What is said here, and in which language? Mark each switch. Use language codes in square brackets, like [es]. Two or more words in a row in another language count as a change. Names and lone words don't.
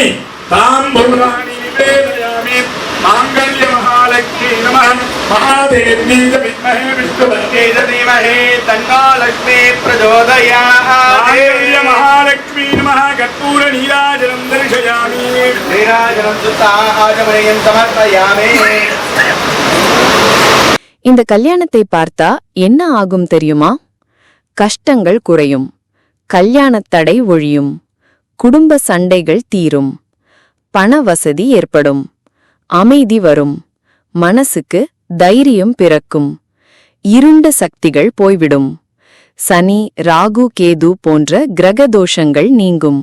[sa] ताम्बूलानि निवेदयामि माङ्गल्य महालक्ष्मी नमः महादेवी च विद्महे विष्णुपत्न्यै च धीमहि तन्नो लक्ष्मी प्रचोदयात् माङ्गल्य महालक्ष्मी नमः कर्पूर नीराजनं दर्शयामि नीराजनं सुताजमयं समर्पयामि. [ta] இந்த கல்யாணத்தை பார்த்தா என்ன ஆகும் தெரியுமா? கஷ்டங்கள் குறையும், கல்யாணத் தடை ஒழியும், குடும்ப சண்டைகள் தீரும், பண வசதி ஏற்படும், அமைதி வரும், மனசுக்கு தைரியம் பிறக்கும், இருண்ட சக்திகள் போய்விடும், சனி ராகு கேது போன்ற கிரக தோஷங்கள் நீங்கும்.